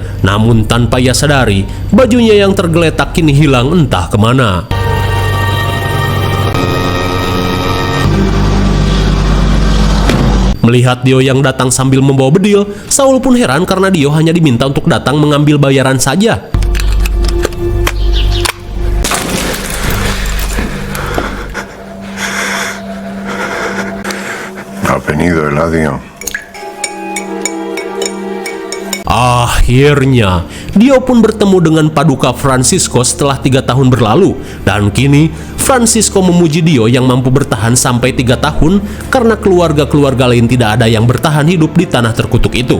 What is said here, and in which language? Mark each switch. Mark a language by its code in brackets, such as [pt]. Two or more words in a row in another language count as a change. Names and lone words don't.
[id] Namun tanpa ia sadari, bajunya yang tergeletak kini hilang entah kemana. Melihat Dio yang datang sambil membawa bedil, Saul pun heran karena Dio hanya diminta untuk datang mengambil bayaran saja. [es] Ha venido Eladio. [id] Akhirnya, Dio pun bertemu dengan Paduka Francisco setelah 3 tahun berlalu. Dan kini, Francisco memuji Dio yang mampu bertahan sampai 3 tahun karena keluarga-keluarga lain tidak ada yang bertahan hidup di tanah terkutuk itu.